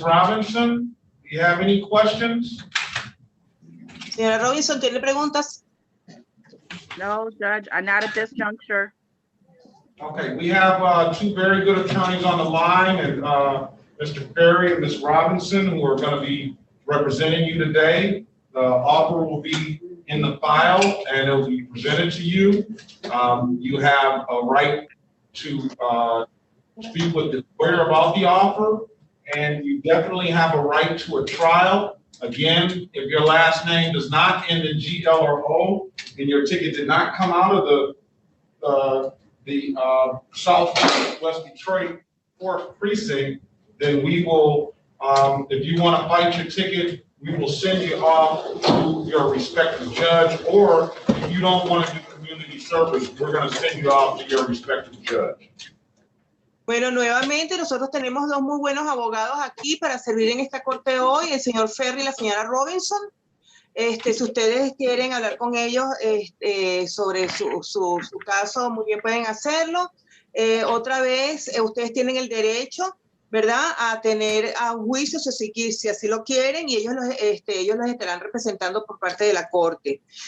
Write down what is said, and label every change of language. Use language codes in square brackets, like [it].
[en] Robinson, do you have any questions? [es] Señora Robinson, ¿tiene preguntas? [en] No, Judge, not at this juncture. Okay, we have two very good attorneys on the line, and Mr. Perry and Ms. Robinson, who are going to be representing you today. The offer will be in the file, and it will be presented to you. You have a right to speak with the lawyer about the offer, and you definitely have a right to a trial. Again, if your last name does not end in GL or O, and your ticket did not come out of the Southwest Detroit 4th Precinct, then we will, if you want to fight your ticket, we will send you off to your respective judge, or if you don't want to do community service, we're going to send you off to your respective judge. [es] Bueno, nuevamente nosotros tenemos dos muy buenos abogados aquí para servir en esta corte hoy, el señor Ferry y la señora Robinson. Si ustedes quieren hablar con ellos sobre su caso, muy bien pueden hacerlo. Otra vez, ustedes tienen el derecho, ¿verdad?, a tener a un juicio si así lo quieren, y ellos los estarán representando por parte de la corte.